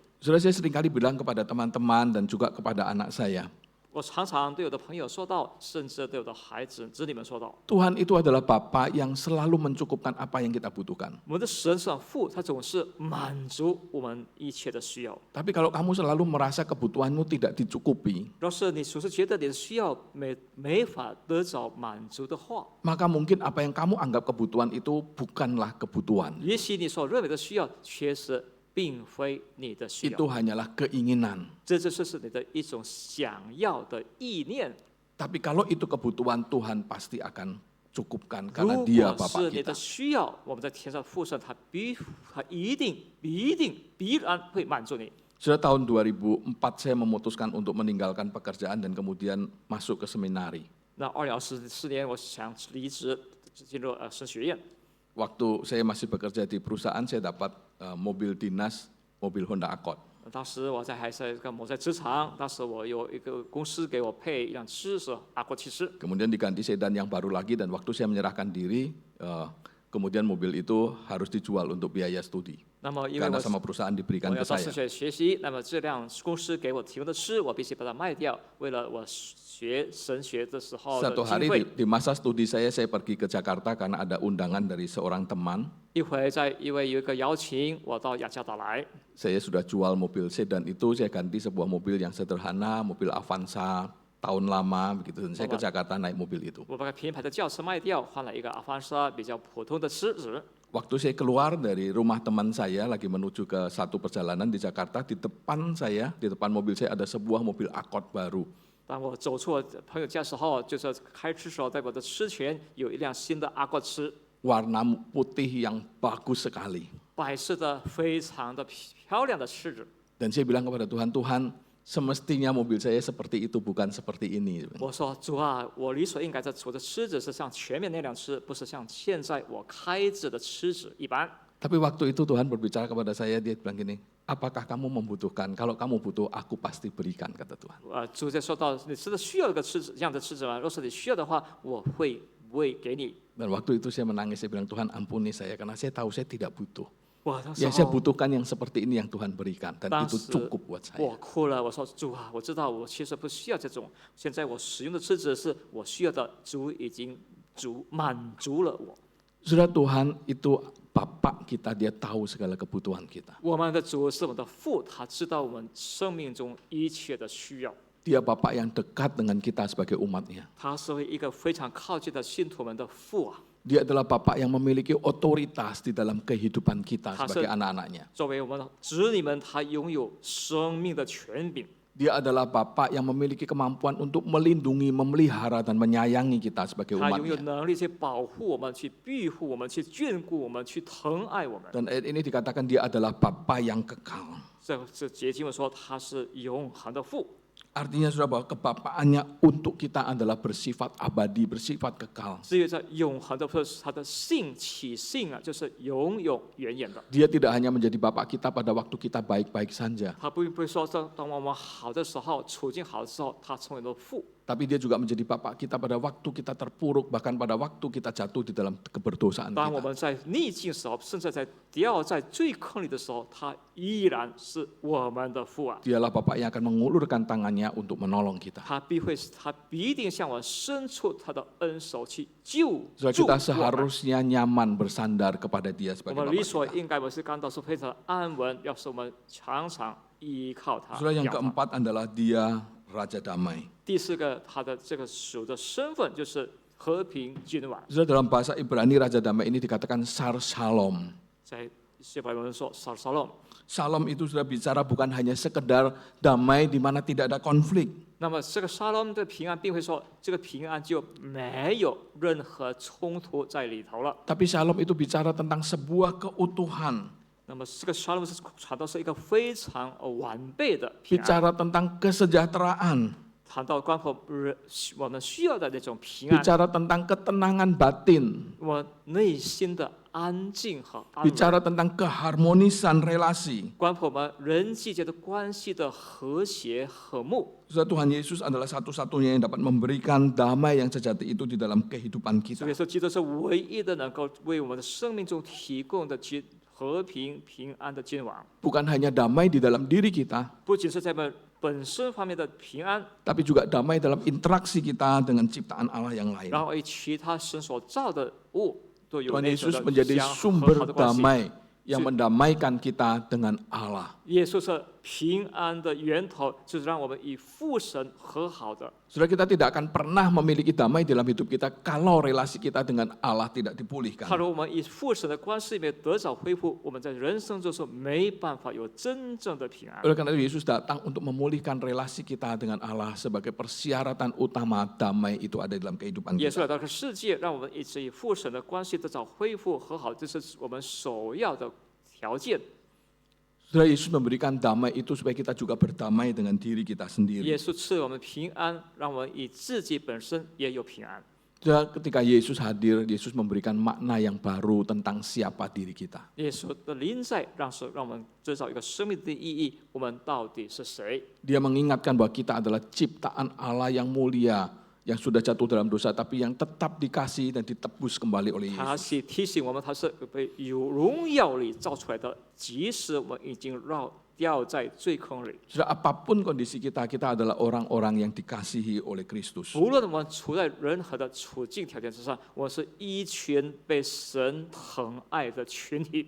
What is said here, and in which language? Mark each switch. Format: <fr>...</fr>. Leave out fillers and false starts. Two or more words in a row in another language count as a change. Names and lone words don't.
<id>Saudara, saya seringkali bilang kepada teman-teman dan juga kepada anak saya,</id> <zh>我常常对我的朋友说到，甚至对我的子女们说到，</zh> <id>Tuhan itu adalah Bapa yang selalu mencukupkan apa yang kita butuhkan.</id> <zh>我们的神是父，他总是满足我们一切的需要。</zh> <id>Tapi kalau kamu selalu merasa kebutuhanmu tidak dicukupi,</id> <zh>若是你总是觉得你的需要没法得着满足的话，</zh> <id>maka mungkin apa yang kamu anggap kebutuhan itu bukanlah kebutuhan.</id> <zh>也许你所认为的需要，确实并非你的需</zh> <id>Itu</id> <zh>要，</zh> <id>hanyalah keinginan.</id> <zh>这就是你的一种想要的意念。</zh> <id>Tapi kalau itu kebutuhan, Tuhan pasti akan cukupkan</id> <zh>如</zh> <id>karena</id> <zh>果</zh> <id>Dia Bapa</id> <zh>是你</zh> <id>kita.</id> <zh>的需要，我们在天上父神，他必然会满足你。</zh> <id>Sudah tahun 2004 saya memutuskan untuk meninggalkan pekerjaan dan kemudian masuk ke seminari.</id> <zh>那2014年，我想离职，进入神学院。</zh> <id>Waktu saya masih bekerja di perusahaan, saya dapat mobil dinas, mobil Honda Accord.</id> <zh>当时还在我在职场，当时我有一个公司给我配一辆车是阿国汽车。</zh> <id>Kemudian diganti sedan yang baru lagi dan waktu saya menyerahkan diri, kemudian mobil itu harus dijual untuk biaya studi.</id> <zh>那么因为</zh> <id>Karena</id> <zh>我</zh> <id>sama perusahaan diberikan</id> <zh>我</zh> <id>ke</id> <zh>要到神</zh> <id>saya.</id> <zh>学学习，那么这辆公司给我提供的车，我必须把它卖掉，为了我学神学的时候的</zh> <id>Satu</id> <zh>经</zh> <id>hari</id> <zh>费。</zh> <id>di masa studi saya pergi ke Jakarta karena ada undangan dari seorang teman.</id> <zh>一回因为有一个邀请，我到雅加达来，</zh> <id>Saya sudah jual mobil sedan itu, saya ganti sebuah mobil yang sederhana, mobil Avanza tahun lama begitu. Dan saya ke Jakarta naik mobil itu.</id> <zh>我把品牌的轿车卖掉，换了一个阿凡莎比较普通的车子。</zh> <id>Waktu saya keluar dari rumah teman saya lagi menuju ke satu perjalanan di Jakarta, di depan mobil saya ada sebuah mobil Accord baru.</id> <zh>当我走出我朋友家时候，就是开车时候，在我的车前有一辆新的阿国车，</zh> <id>Warna putih yang bagus sekali.</id> <zh>摆设的非常的漂亮的车子。</zh> <id>Dan saya bilang kepada Tuhan, Tuhan semestinya mobil saya seperti itu, bukan seperti ini.</id> <zh>我说主啊，我理所应该我的车子是像前面那辆车，不是像现在我开着的车子一般。</zh> <id>Tapi waktu itu Tuhan berbicara kepada saya, dia bilang gini, apakah kamu membutuhkan? Kalau kamu butuh, aku pasti berikan, kata Tuhan.</id> <zh>主在说到你真的需要一个车子这样的车子吗？若是你需要的话，我会给你。</zh> <id>Dan waktu itu saya menangis, saya bilang, Tuhan ampuni saya, karena saya tahu saya tidak butuh.</id> <zh>我当时</zh> <id>Yang saya butuhkan yang seperti ini yang Tuhan berikan, dan</id> <zh>当</zh> <id>itu</id> <zh>时</zh> <id>cukup buat saya.</id> <zh>我哭了，我说主啊，我知道我其实不需要这种，现在我使用的车子是我需要的，主已经满足了我。</zh> <id>Sudah Tuhan itu Bapak kita, dia tahu segala kebutuhan kita.</id> <zh>我们的主是我们的父，他知道我们生命中一切的需要。</zh> <id>Dia Bapak yang dekat dengan kita sebagai umatnya.</id> <zh>他是一个非常靠近的信徒们的父啊。</zh> <id>Dia adalah Bapak yang memiliki otoritas di dalam kehidupan kita sebagai Hasil- anak-anaknya.</id> <zh>作为我们的子女们，他拥有生命的权柄。</zh> <id>Dia adalah Bapak yang memiliki kemampuan untuk melindungi, memelihara, dan menyayangi kita sebagai</id> <zh>他拥有</zh> <id>umatnya.</id> <zh>能力去保护我们，去庇护我们，去眷顾我们，去疼爱我们。</zh> <id>Dan ayat ini dikatakan dia adalah Bapa yang kekal.</id> <zh>这节经文说他是永恒的父，</zh> <id>Artinya sudah bahwa kebapaannya untuk kita adalah bersifat abadi, bersifat kekal.</id> <zh>至于在永恒的父，他的起性啊，就是永永远远的。</zh> <id>Dia tidak hanya menjadi Bapak kita pada waktu kita baik-baik saja.</id> <zh>他不会说当我们好的时候，处境好的时候，他成为了父。</zh> <id>Tapi dia juga menjadi Bapa kita pada waktu kita terpuruk, bahkan pada waktu kita jatuh di dalam keberdosaan</id> <zh>当我</zh> <id>kita.</id> <zh>们在逆境时候，甚至在掉在最坑里的时候，他依然是我们的父啊！</zh> <id>Dialah Bapa yang akan mengulurkan tangannya untuk menolong kita.</id> <zh>他必定向我伸出他的恩手去救</zh> <id>Saudara</id> <zh>助</zh> <id>kita</id> <zh>我们。</zh> <id>seharusnya nyaman bersandar kepada Dia</id> <zh>我</zh> <id>sebagai</id> <zh>们</zh> <id>Bapa</id> <zh>理所</zh> <id>kita.</id> <zh>应该我是感到是非常安稳，要是我们常常依靠他。</zh> <id>Saudara, yang</id> <zh>仰望</zh> <id>keempat adalah Dia Raja Damai.</id> <zh>第四个，他的这个属的身份就是和平君王。</zh> <id>Saudara, dalam bahasa Ibrani Raja Damai ini dikatakan</id> <he>Sar Shalom.</he> <zh>在希伯来文说 ，Shalom。</zh> <id>Shalom itu sudah bicara bukan hanya sekedar damai di mana tidak ada konflik.</id> <zh>那么这个沙龙的平安，并会说这个平安就没有任何冲突在里头了。</zh> <id>Tapi Shalom itu bicara tentang sebuah keutuhan.</id> <zh>那么这个沙龙是传到是一个非常完备的平安，</zh> <id>Bicara tentang kesejahteraan.</id> <zh>谈到关乎我们需要的那种平安，</zh> <id>Bicara tentang ketenangan batin.</id> <zh>我内心的安静和安稳，</zh> <id>Bicara tentang keharmonisan relasi.</id> <zh>关乎我们人际间的关系的和谐和睦。</zh> <id>Saudara, Tuhan Yesus adalah satu-satunya yang dapat memberikan damai yang sejati itu di dalam kehidupan</id> <zh>所</zh> <id>kita.</id> <zh>以说，基督是唯一的能够为我们的生命中提供的和平平安的君王，</zh> <id>Bukan hanya damai di dalam diri kita,</id> <zh>不仅是在我们本身方面的平安，</zh> <id>tapi juga damai dalam interaksi kita dengan ciptaan Allah yang lain.</id> <zh>然后与其他神所造的物都有</zh> <id>Tuhan</id> <zh>那种</zh> <id>Yesus</id> <zh>的</zh> <id>menjadi</id> <zh>相和</zh> <id>sumber</id> <zh>好的关系。</zh> <id>damai yang mendamaikan kita dengan Allah.</id> <zh>耶稣是平安的源头，就是让我们与父神和好的。</zh> <id>Saudara, kita tidak akan pernah memiliki damai dalam hidup kita kalau relasi kita dengan Allah tidak</id> <zh>假</zh> <id>dipulihkan.</id> <zh>如我们与父神的关系里面得着恢复，我们在人生中是没办法有真正的平安。</zh> <id>Oleh karena itu Yesus datang untuk memulihkan relasi kita dengan Allah sebagai persyaratan utama damai itu ada dalam kehidupan</id> <zh>耶稣</zh> <id>kita.</id> <zh>来到这个世界，让我们一直与父神的关系得到恢复和好，这是我们首要的条件。</zh> <id>Saudara, Yesus memberikan damai itu supaya kita juga berdamai dengan diri kita</id> <zh>耶</zh> <id>sendiri.</id> <zh>稣赐我们平安，让我们与自己本身也有平安。</zh> <id>Saudara, ketika Yesus hadir, Yesus memberikan makna yang baru tentang siapa diri kita.</id> <zh>耶稣的临在，让我们知道一个生命的意义，我们到底是谁？</zh> <id>Dia mengingatkan bahwa kita adalah ciptaan Allah yang mulia, yang sudah jatuh dalam dosa, tapi yang tetap dikasih dan ditebus kembali oleh</id> <zh>他</zh> <id>Yesus.</id> <zh>是提醒我们，他是被有荣耀里造出来的，即使我们已经掉在罪坑里。</zh> <id>Sudah apapun kondisi kita, kita adalah orang-orang yang dikasihi oleh Kristus.</id> <zh>无论我们处在任何的处境条件之上，我是一群被神疼爱的群体。</zh>